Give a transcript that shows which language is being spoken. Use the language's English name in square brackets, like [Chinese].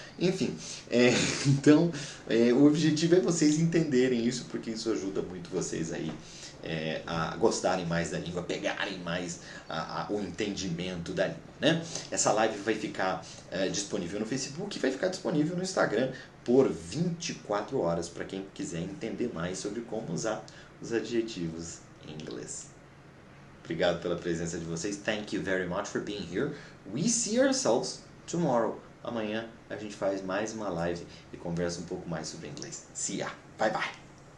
[Portuguese] Enfim, então o objetivo é vocês entenderem isso, porque isso ajuda muito vocês aí a gostarem mais da língua, pegarem mais o entendimento da língua, né? Essa live vai ficar disponível no Facebook e vai ficar disponível no Instagram por 24 horas para quem quiser entender mais sobre como usar os adjetivos em inglês. Obrigado pela presença de vocês. [English] Thank you very much for being here. We see ourselves tomorrow. [Portuguese] Amanhã a gente faz mais uma live e conversa um pouco mais sobre inglês. [English] See ya. Bye bye.